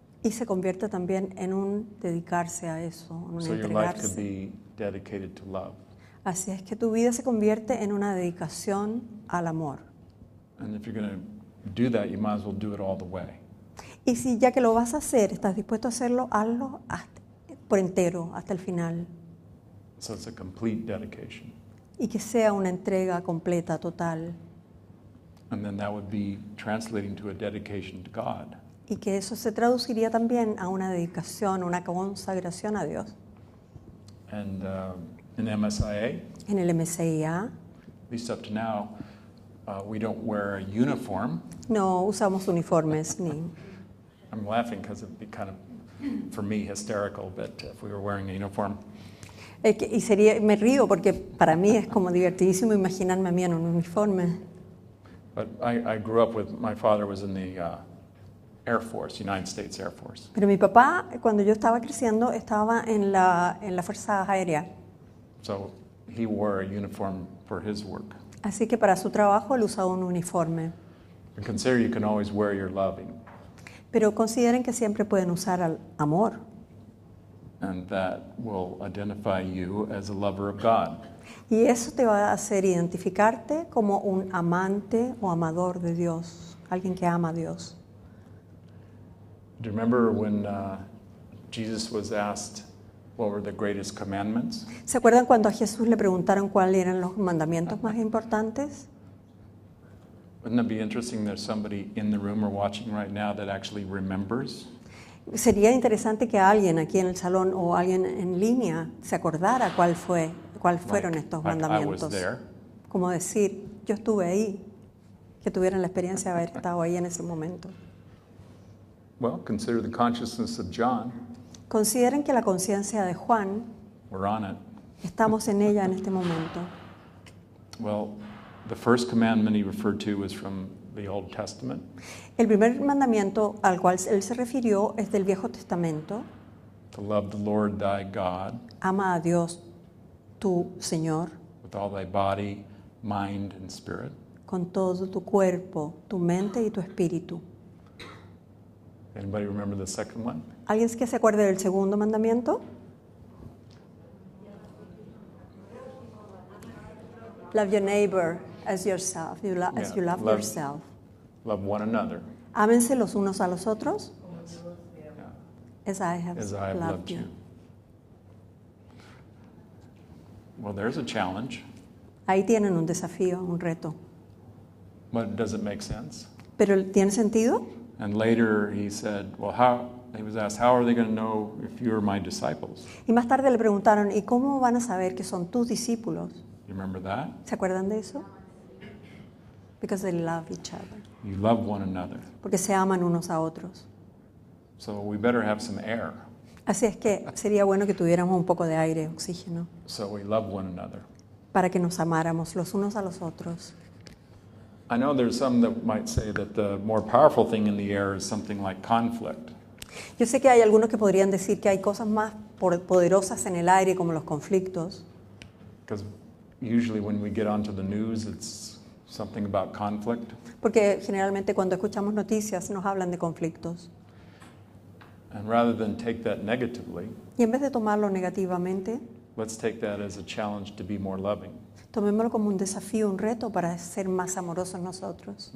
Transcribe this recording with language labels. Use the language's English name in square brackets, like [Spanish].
[Spanish] Y se convierte también en un dedicarse a eso, en un [English] So your life could [Spanish] entregarse. [English] be dedicated to love. [Spanish] Así es que tu vida se convierte en una dedicación al amor. [English] And if you're going to do that, you might as well do it all the way. [Spanish] Y si ya que lo vas a hacer, estás dispuesto a hacerlo, hazlo por entero, hasta el final. [English] So it's a complete dedication. [Spanish] Y que sea una entrega completa, total. [English] And then that would be translating to a dedication to God. [Spanish] Y que eso se traduciría también a una dedicación, una consagración a Dios. [English] And in MSIA, [Spanish] En el MCIA [English] at least up to now, we don't wear a uniform. [Spanish] no usamos uniformes ni... [English] I'm laughing because it'd be kind of, for me, hysterical, but if we were wearing a uniform. [Spanish] Me río porque para mí es como divertidísimo imaginarme a mí en un uniforme. [English] But I grew up with, my father was in the Air Force, United States Air Force. [Spanish] Pero mi papá, cuando yo estaba creciendo, estaba en la Fuerza Aérea. [English] So he wore a uniform for his work. [Spanish] Así que para su trabajo él usaba un uniforme. [English] And consider you can always wear your loving. [Spanish] Pero consideren que siempre pueden usar al amor. [English] And that will identify you as a lover of God. [Spanish] Y eso te va a hacer identificarte como un amante o amador de Dios, alguien que ama a Dios. [English] Do you remember when Jesus was asked what were the greatest commandments? [Spanish] ¿Se acuerdan cuando a Jesús le preguntaron cuáles eran los mandamientos más importantes? [English] Wouldn't it be interesting there's somebody in the room or watching right now that actually remembers? [Spanish] Sería interesante que alguien aquí en el salón o alguien en línea se acordara cuáles fueron estos [English] Like I was [Spanish] mandamientos. [English] there. [Spanish] Como decir, yo estuve ahí, que tuvieran la experiencia de haber estado ahí en ese momento. [English] Well, consider the consciousness of John. [Spanish] Consideren que la conciencia de Juan, [English] We're on it. [Spanish] estamos en ella en este momento. [English] Well, the first commandment he referred to was from the Old Testament. [Spanish] El primer mandamiento al cual él se refirió es del Viejo Testamento. [English] To love the Lord thy God [Spanish] Ama a Dios, tu Señor, [English] with all thy body, mind, and spirit. [Spanish] con todo tu cuerpo, tu mente y tu espíritu. [English] Anybody remember the second one? [Spanish] ¿Alguien que se acuerde del segundo mandamiento? [English] Love your neighbor as yourself, as you love yourself. Love one another [Spanish] Ámense los unos a los otros [English] yeah, as I have as I have loved loved you. you. Well, there's a challenge, [Spanish] Ahí tienen un desafío, un reto. [English] but does it make sense? [Spanish] ¿Pero tiene sentido? [English] And later he said, well, he was asked, how are they going to know if you're my disciples? [Spanish] Y más tarde le preguntaron, ¿y cómo van a saber que son tus discípulos? [English] You remember that? [Spanish] ¿Se acuerdan de eso? [English] Because they love each other. You love one another. [Spanish] Porque se aman unos a otros. [English] So we better have some air. [Spanish] Así es que sería bueno que tuviéramos un poco de aire, oxígeno. [English] So we love one another. [Spanish] para que nos amáramos los unos a los otros. [English] I know there's some that might say that the more powerful thing in the air is something like conflict. [Spanish] Yo sé que hay algunos que podrían decir que hay cosas más poderosas en el aire como los conflictos, [English] Because usually when we get onto the news, it's something about conflict. [Spanish] porque generalmente cuando escuchamos noticias nos hablan de conflictos. [English] And rather than take that negatively, [Spanish] Y en vez de tomarlo negativamente, [English] let's take that as a challenge to be more loving. [Spanish] tomémoslo como un desafío, un reto para ser más amorosos nosotros.